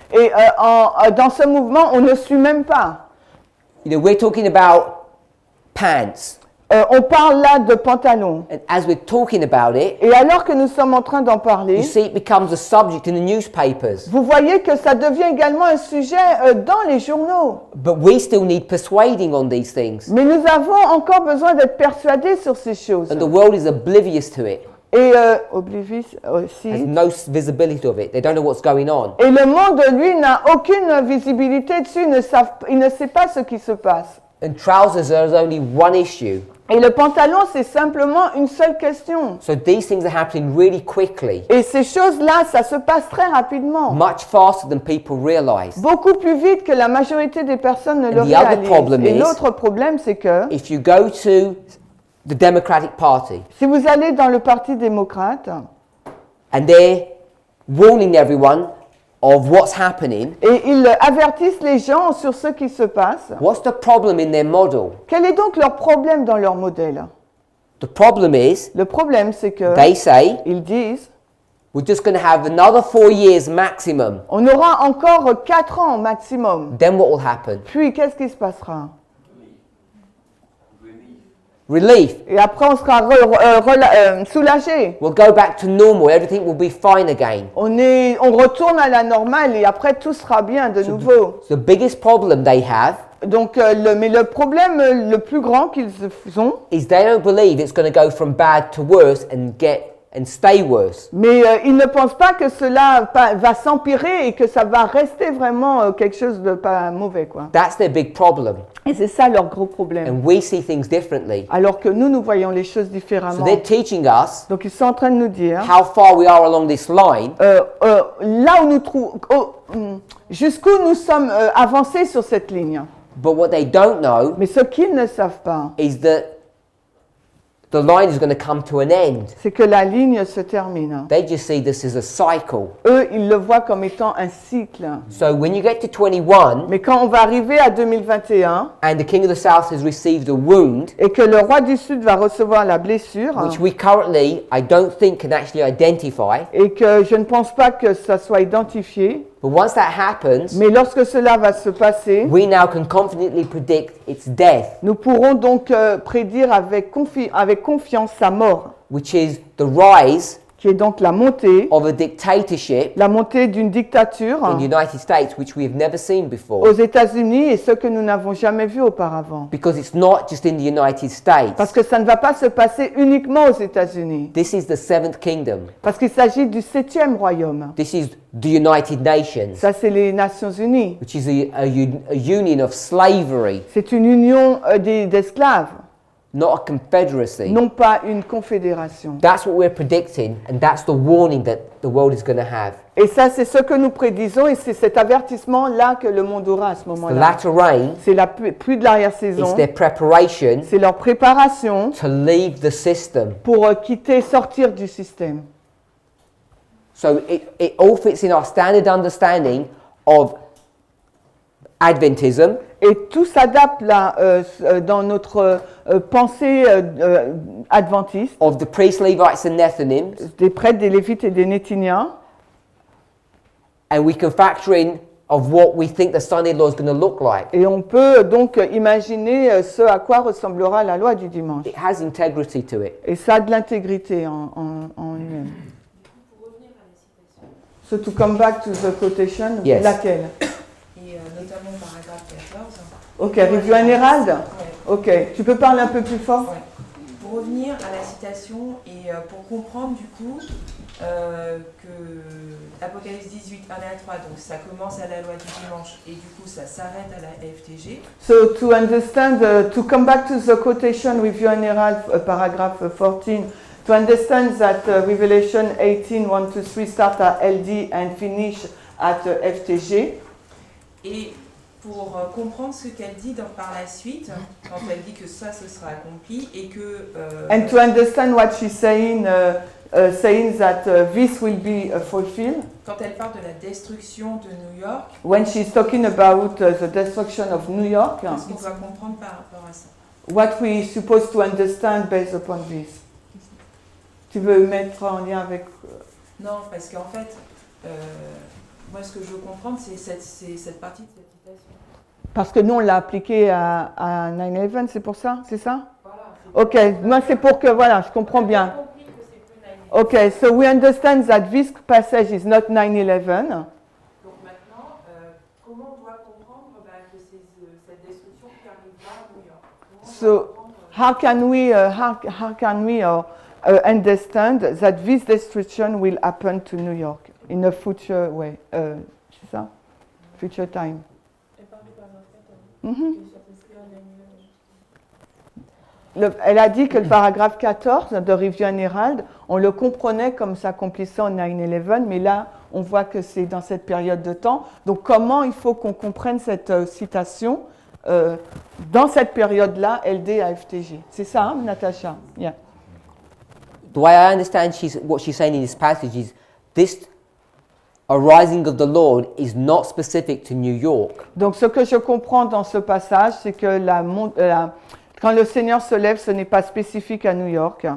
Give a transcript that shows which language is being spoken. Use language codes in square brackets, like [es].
[fr] Et dans ce mouvement, on ne suit même pas. [en] You know, we're talking about pants. [fr] On parle là de pantalons. [en] And as we're talking about it, [fr] Et alors que nous sommes en train d'en parler, [en] you see it becomes a subject in the newspapers. [fr] vous voyez que ça devient également un sujet dans les journaux. [en] But we still need persuading on these things. [fr] Mais nous avons encore besoin d'être persuadés sur ces choses. [en] And the world is oblivious to it. [fr] Et oblivious aussi. [en] Has no visibility of it. They don't know what's going on. [fr] Et le monde, lui, n'a aucune visibilité dessus. Il ne sait pas ce qui se passe. [en] And trousers are only one issue. [fr] Et le pantalon, c'est simplement une seule question. [en] So these things are happening really quickly, [fr] Et ces choses-là, ça se passe très rapidement. [en] much faster than people realize. [fr] Beaucoup plus vite que la majorité des personnes ne le [en] And the other [fr] réalisent. [en] problem [fr] Et [en] is- [fr] l'autre problème, c'est que [en] If you go to the Democratic Party [fr] si vous allez dans le Parti démocrate [en] and they're warning everyone of what's happening, [fr] et ils avertissent les gens sur ce qui se passe, [en] what's the problem in their model? [fr] quel est donc leur problème dans leur modèle? [en] The problem is [fr] Le problème, c'est que [en] they say [fr] ils disent [en] we're just going to have another 4 years maximum. [fr] on aura encore 4 ans maximum. [en] Then what will happen? [fr] Puis, qu'est-ce qui se passera? [en] Relief. [fr] Et après, on sera soulagé. [en] We'll go back to normal. Everything will be fine again. [fr] On retourne à la normale et après, tout sera bien de nouveau. [en] The biggest problem they have [fr] Donc, mais le problème le plus grand qu'ils ont, [en] is they don't believe it's going to go from bad to worse and stay worse. [fr] mais ils ne pensent pas que cela va s'empirer et que ça va rester vraiment quelque chose de pas mauvais, quoi. [en] That's their big problem. [fr] Et c'est ça leur gros problème. [en] And we see things differently. [fr] Alors que nous voyons les choses [en] So [fr] différemment. [en] they're teaching us [fr] Donc, ils sont en train de nous dire, [en] how far we are along this line, [fr] là où nous trouvons, jusqu'où nous sommes avancés sur cette ligne. [en] but what they don't know [fr] Mais ce qu'ils ne savent pas, [en] is that the line is going to come to an end. [fr] c'est que la ligne se termine. [en] They just see this as a cycle. [fr] Eux, ils le voient comme étant un cycle. [en] So when you get to 21 [fr] Mais quand on va arriver à 2021 [en] and the king of the south has received a wound, [fr] et que le roi du Sud va recevoir la blessure, [en] which we currently, I don't think, can actually identify, [fr] et que je ne pense pas que ça soit identifié, [en] but once that happens, [fr] mais lorsque cela va se passer, [en] we now can confidently predict its death, [fr] nous pourrons donc prédire avec confiance sa mort, [en] which is the rise [fr] qui est donc la montée [en] of a dictatorship [fr] d'une dictature [en] in the United States, which we have never seen [fr] aux [en] before, [fr] États-Unis et ce que nous n'avons jamais vu auparavant. [en] because it's not just in the United States. [fr] Parce que ça ne va pas se passer uniquement aux États-Unis, [en] This is the seventh kingdom. [fr] parce qu'il s'agit du 7e royaume. [en] This is the United Nations, [fr] Ça, c'est les Nations Unies. [en] which is a union of slavery, [fr] C'est une union d'esclaves, [en] not a confederacy. [fr] non pas une confédération. [en] That's what we're predicting, and that's the warning that the world is going to have. [fr] Et ça, c'est ce que nous prédisons, et c'est cet avertissement-là que le monde aura à ce [en] The [fr] moment-là. [en] latter rain [fr] C'est la pluie de l'arrière-saison, [en] is their preparation [fr] c'est leur préparation [en] to leave the system. [fr] pour sortir du système. [en] So it all fits in our standard understanding of Adventism, [fr] Et tout s'adapte là dans notre pensée adventiste, [en] of the priests, Levites, and Nethinims, [fr] des prêtres, des Lévites et des Néthiniens, [en] and we can factor in of what we think the son-in-law is going to look like. [fr] et on peut donc imaginer ce à quoi ressemblera la loi du dimanche. [en] It has integrity to it. [fr] Et ça a de l'intégrité en lui-même. Pour revenir à la citation, [en] So to come back to the quotation, Yes. [fr] laquelle? et notamment paragraphe 14. [en] Ok, Review and Herald? [fr] Ouais. Ok, tu peux parler un peu plus fort? Ouais. Pour revenir à la citation et pour comprendre du coup que Apocalypse 18, 1 à 3, donc ça commence à la loi du dimanche et du coup ça s'arrête à la FTG. [en] So to understand, to come back to the quotation Review and Herald, paragraph 14, to understand that Revelation 18, 1 to 3 start at LD and finish at FTG. [fr] Et pour comprendre ce qu'elle dit par la suite, quand elle dit que ça, ce sera accompli et que... [en] And to understand what she's saying, saying that this will be fulfilled. [fr] quand elle parle de la destruction de New York, [en] When she's talking about the destruction of New York, [fr] qu'est-ce qu'on doit comprendre par rapport à ça? [en] what we're supposed to understand based upon this. [fr] Tu veux mettre en lien avec... Non, parce qu'en fait, moi ce que je veux comprendre, c'est cette partie de cette citation. Parce que nous, on l'a appliqué à 9/11, c'est pour ça? C'est ça? Voilà. Ok, moi c'est pour que, voilà, je comprends bien. J'ai compris que c'est plus 9/11. [en] Ok, so we understand that this passage is not 9/11. [fr] Donc maintenant, comment on doit comprendre que c'est cette destruction qui arrivera à New York? [en] So how can we understand that this destruction will happen to New York in a future way? [fr] C'est ça? [en] Future time. [fr] Mhm. Elle a dit que le paragraphe 14 de Review and Herald, on le comprenait comme s'accomplissant en 9/11, mais là, on voit que c'est dans cette période de temps. Donc, comment il faut qu'on comprenne cette citation dans cette période-là, LD à FTG? C'est ça, hein, Natacha? Yeah. [en] The way I understand what she's saying in this passage is this arising of the Lord is not specific to New York. [fr] Donc, ce que je comprends dans ce passage, c'est que quand le Seigneur se lève, ce n'est pas spécifique à New York.